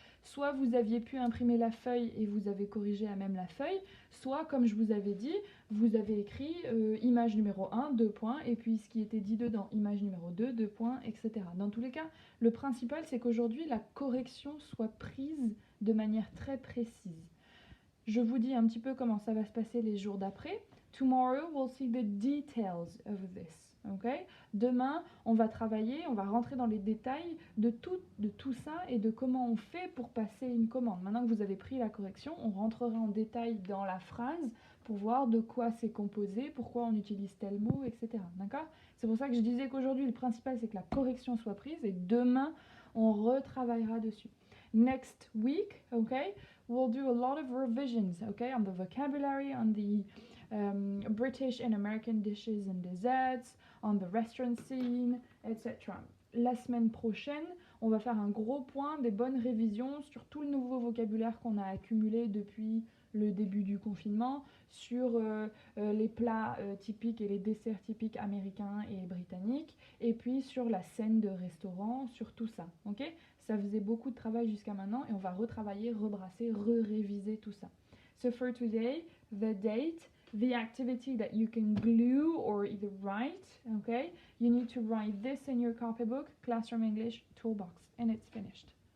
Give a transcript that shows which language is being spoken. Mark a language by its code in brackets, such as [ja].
[fr] soit vous aviez pu imprimer la feuille et vous avez corrigé à même la feuille, soit comme je vous avais dit, vous avez écrit image numéro 1, 2 points, et puis ce qui était dit dedans, image numéro 2, 2 points, etc. Dans tous les cas, le principal c'est qu'aujourd'hui la correction soit prise de manière très précise. Je vous dis un petit peu comment ça va se passer les jours d'après. [en] Tomorrow we'll see the details of this. Okay? [fr] Demain, on va travailler, on va rentrer dans les détails de tout ça et de comment on fait pour passer une commande. Maintenant que vous avez pris la correction, on rentrera en détail dans la phrase pour voir de quoi c'est composé, pourquoi on utilise tel mot, etc. D'accord? C'est pour ça que je disais qu'aujourd'hui, le principal, c'est que la correction soit prise et demain, on retravaillera dessus. [en] Next week, okay, we'll do a lot of revisions, okay, on the vocabulary, on the British and American dishes and desserts, on the restaurant scene, etc. [fr] La semaine prochaine, on va faire un gros point des bonnes révisions sur tout le nouveau vocabulaire qu'on a accumulé depuis le début du confinement, sur les plats typiques et les desserts typiques américains et britanniques, et puis sur la scène de restaurant, sur tout ça. Ok? Ça faisait beaucoup de travail jusqu'à maintenant et on va retravailler, rebrasser, réviser tout ça. [en] So for today, the date, the activity that you can glue or either write, okay? You need to write this in your copybook, Classroom English Toolbox, and it's finished.